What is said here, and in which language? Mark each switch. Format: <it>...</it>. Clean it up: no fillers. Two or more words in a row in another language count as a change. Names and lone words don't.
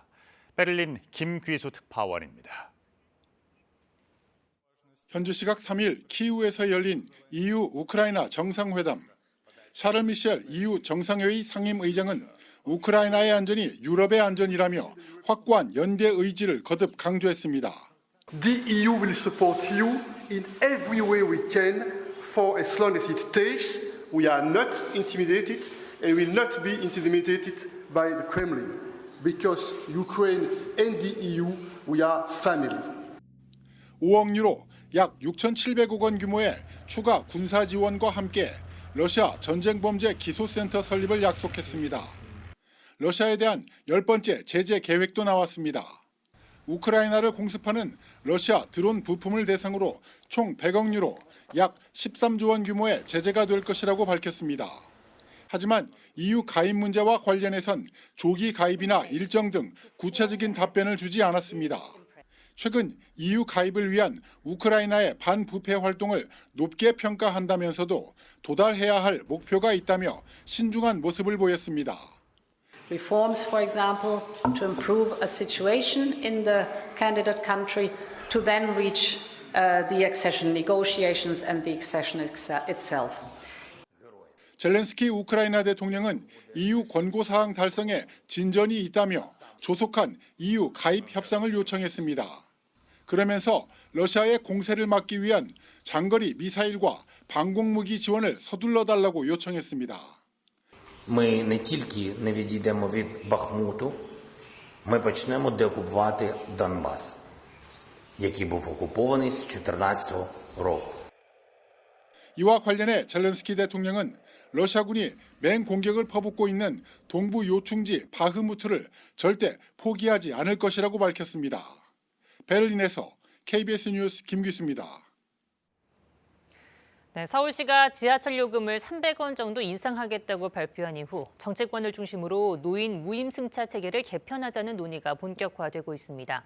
<ko>베를린 김귀수 특파원입니다. 현지 시각 3일 키이우에서 열린 EU 우크라이나 정상회담. 샤를 미셸 EU 정상회의 상임의장은 우크라이나의 안전이 유럽의 안전이라며 확고한 연대 의지를 거듭 강조했습니다.</ko> <en>The EU will support you in every way we can for as long as it takes. We are not intimidated and will not be intimidated by the Kremlin. Because Ukraine and the EU, we are family.</en> <ko>5억 유로, 약 6,700억 원 규모의 추가 군사 지원과 함께 러시아 전쟁범죄 기소센터 설립을 약속했습니다. 러시아에 대한 10번째 제재 계획도 나왔습니다. 우크라이나를 공습하는 러시아 드론 부품을 대상으로 총 100억 유로, 약 13조 원 규모의 제재가 될 것이라고 밝혔습니다. 하지만 EU 가입 문제와 관련해선 조기 가입이나 일정 등 구체적인 답변을 주지 않았습니다. 최근 EU 가입을 위한 우크라이나의 반부패 활동을 높게 평가한다면서도 도달해야 할 목표가 있다며 신중한 모습을 보였습니다.</ko> <en>Reforms, for example, to improve a situation in the candidate country to then reach the accession negotiations and the accession itself.</en> <ko>젤렌스키 우크라이나 대통령은 EU 권고사항 달성에 진전이 있다며 조속한 EU 가입 협상을 요청했습니다. 그러면서 러시아의 공세를 막기 위한 장거리 미사일과 방공무기 지원을 서둘러 달라고 요청했습니다.</ko> <uk>Ми не тільки не відійдемо від Бахмуту, ми почнемо деокупувати Донбас, який був окупований з 2014 року.</uk> <ko>이와 관련해 젤렌스키 대통령은 러시아군이 맹공격을 퍼붓고 있는 동부 요충지 바흐무트를 절대 포기하지 않을 것이라고 밝혔습니다. 베를린에서 KBS 뉴스 김규수입니다. 네, 서울시가 지하철 요금을 300원 정도 인상하겠다고 발표한 이후 정치권을 중심으로 노인 무임승차 체계를 개편하자는 논의가 본격화되고 있습니다.</ko>